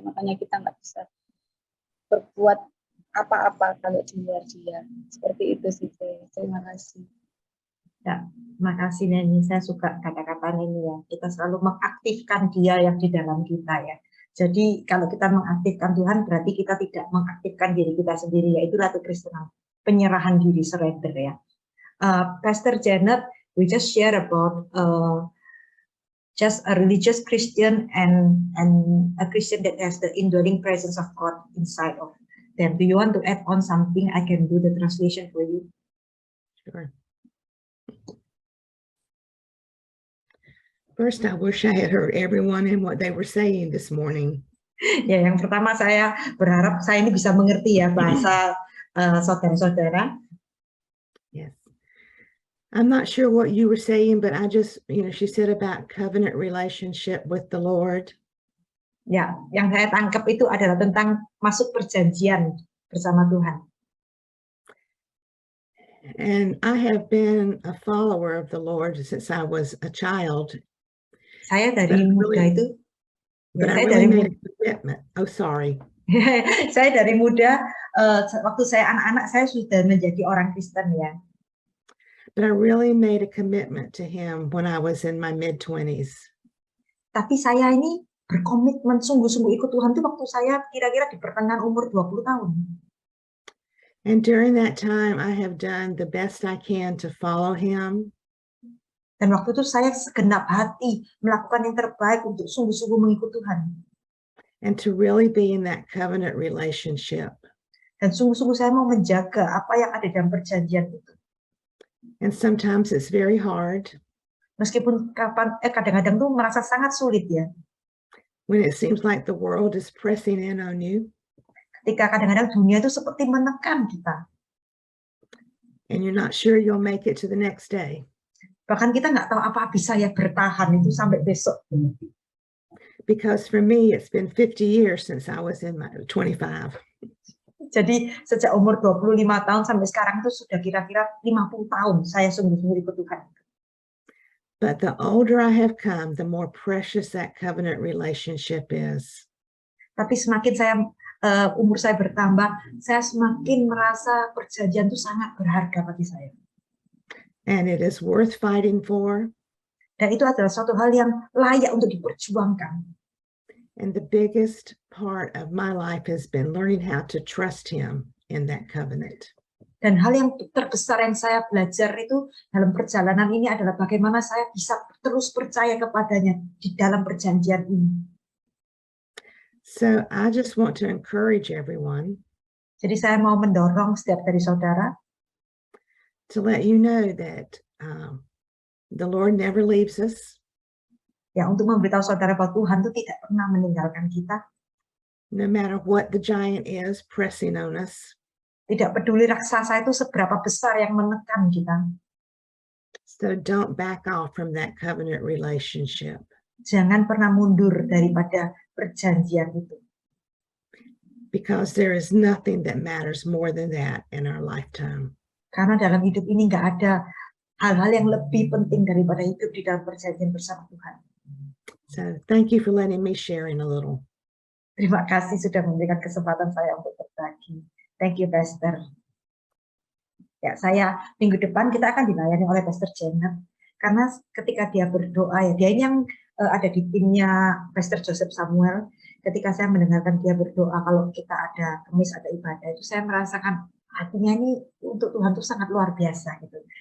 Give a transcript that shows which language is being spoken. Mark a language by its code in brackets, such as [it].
[id] Makanya kita nggak bisa berbuat apa-apa kalau di luar Dia. Seperti itu sih. Terima kasih. Ya, terima kasih Neni. Saya suka kata-kata Neni ya. Kita selalu mengaktifkan Dia yang di dalam kita ya. Jadi kalau kita mengaktifkan Tuhan, berarti kita tidak mengaktifkan diri kita sendiri ya. Itulah kekristenan, penyerahan diri, surrender ya. [en] Pastor Janet, we just share about just a religious Christian and a Christian that has the indwelling presence of God inside of them. Do you want to add on something? I can do the translation for you. Sure. First, I wish I had heard everyone and what they were saying this morning. [id] Ya, yang pertama saya berharap saya ini bisa mengerti ya bahasa saudara-saudara. [en] Yes. I'm not sure what you were saying, but I just, she said about covenant relationship with the Lord. [id] Ya, yang saya tangkap itu adalah tentang masuk perjanjian bersama Tuhan. [en] And I have been a follower of the Lord since I was a child, [id] Saya dari muda itu, [en] but I really [id] dari [en] made a commitment. Oh, sorry. [id] saya dari muda, waktu saya anak-anak saya sudah menjadi orang Kristen ya. [en] But I really made a commitment to him when I was in my mid-20s. [id] Tapi saya ini berkomitmen sungguh-sungguh ikut Tuhan itu waktu saya kira-kira di pertengahan umur 20 tahun. [en] And during that time, I have done the best I can to follow him. [id] Dan waktu itu saya segenap hati melakukan yang terbaik untuk sungguh-sungguh mengikut Tuhan. [en] And to really be in that covenant relationship. [id] Dan sungguh-sungguh saya mau menjaga apa yang ada dalam perjanjian itu. [en] And sometimes it's very hard. [id] Meskipun kadang-kadang tuh merasa sangat sulit ya. [en] When it seems like the world is pressing in on you. [id] Ketika kadang-kadang dunia itu seperti menekan kita. [en] And you're not sure you'll make it to the next day. [id] Bahkan kita nggak tahu apa bisa ya bertahan itu sampai besok. [en] Because for me, it's been 50 years since I was in my 25. [id] Jadi sejak umur 25 tahun sampai sekarang itu sudah kira-kira 50 tahun saya sungguh-sungguh ikut Tuhan. [en] But the older I have come, the more precious that covenant relationship is. [id] Tapi semakin saya umur saya bertambah, saya semakin merasa perjanjian itu sangat berharga bagi saya. [en] And it is worth fighting for. [id] Dan itu adalah suatu hal yang layak untuk diperjuangkan. [en] And the biggest part of my life has been learning how to trust him in that covenant. [id] Dan hal yang terbesar yang saya belajar itu dalam perjalanan ini adalah bagaimana saya bisa terus percaya kepadanya di dalam perjanjian ini. [en] So I just want to encourage everyone. [id] Jadi saya mau mendorong setiap dari saudara [en] to let you know that the Lord never leaves us. [id] Ya, untuk memberitahu saudara bahwa Tuhan itu tidak pernah meninggalkan kita. [en] No matter what the giant is pressing on us. [id] Tidak peduli raksasa itu seberapa besar yang menekan kita. [en] So don't back off from that covenant relationship. [id] Jangan pernah mundur daripada perjanjian itu. [en] Because there is nothing that matters more than that in our lifetime. [id] Karena dalam hidup ini nggak ada hal-hal yang lebih penting daripada hidup di dalam perjanjian bersama Tuhan. [en] So thank you for letting me sharing a little. [id] Terima kasih sudah memberikan kesempatan saya untuk berbagi. [en] Thank you, Pastor. [id] Ya, saya minggu depan kita akan dilayani oleh Pastor Janet. Karena ketika dia berdoa, ya dia yang ada di timnya Pastor Joseph Samuel. Ketika saya mendengarkan dia berdoa, kalau kita ada kemis, ada ibadah, itu saya merasakan hatinya ini untuk Tuhan itu sangat luar biasa gitu.